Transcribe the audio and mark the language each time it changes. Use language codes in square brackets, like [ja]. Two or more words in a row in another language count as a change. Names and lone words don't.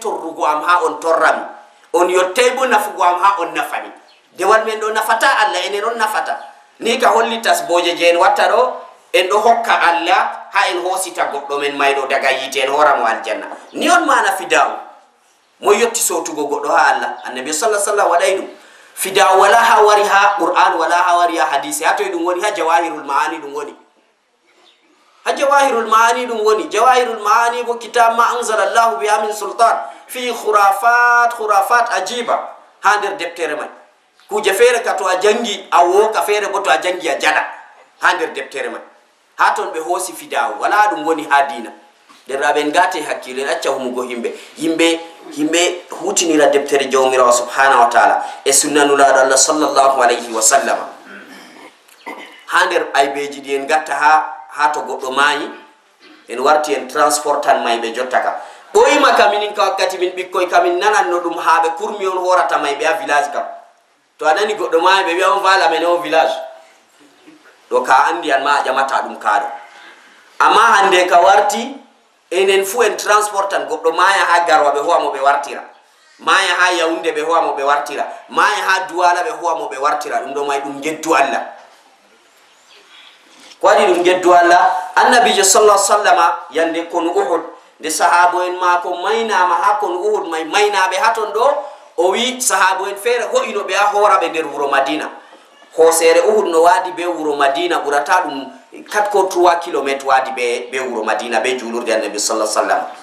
[ff] torrugo am ha on torrami on yottay bo nafugo am ha on nafami dewal men do nafata alla enen on nafata ni ka holli tasboje je en watta do en do hokka alla ha en hosita goddo men maydo daga yite en horamo aljanna ni on mana fidaw mo yotti sotugo goddo ha alla annabi [ar] sallallahu alaihi wasallam [ff] wadaydu fidaw wala ha wari ha qur'an wala ha wari ha hadisi hato dum woni ha jawahirul maani dum woni ha jawahirul maani dum woni jawahirul maani bo kitab [ar] ma anzalallahu biha min sultan fi khurafat ajiba [ff] ha der deptere man kuje fere ka to a jangi a woka fere bo to a jangi a jada ha der deptere man ha ton be hosi fidaw wala dum woni ha dina derabe ngate hakkilo en acca humugo himbe hutinira deptere jawmirawo [ar] subhanahu wa ta'ala [ff] e sunnanulado Allah [ar] sallallahu alayhi wa sallam [ff] ha der aybeji di en gatta ha to goddo mayi en warti en transportan maybe jottaka boyima kaminin ka wakkati min bikkoy kamin nanan no dum haabe kurmi on horata maybe [fr] a village [ff] kam to anani goddo mayi be wi'a on vala men o village do ka andi an ma jamata dum kaado amma hande ka warti enen fu en transportan goddo maya ha garwa be hoamo be wartira maya ha yaunde be hoamo be wartira maya ha duwala be hoamo be wartira dum do may dum jeddu Allah ko waɗi ɗum geddu Allah annabijo [ar] sallallahu alaihi wasallam [ff] yande kono Uhud de sahabo en mako maynama ha kono Uhud may maynaɓe haton ɗo o wi sahabo en feere hoƴinoɓe ha horaɓe nder wuro Madina hoosere Uhud no waadi be wuro Madina ɓurata ɗum 4 ko 3 kilométre waadi be wuro Madina be julurde annabi [ar] sallallahu alaihi wasallam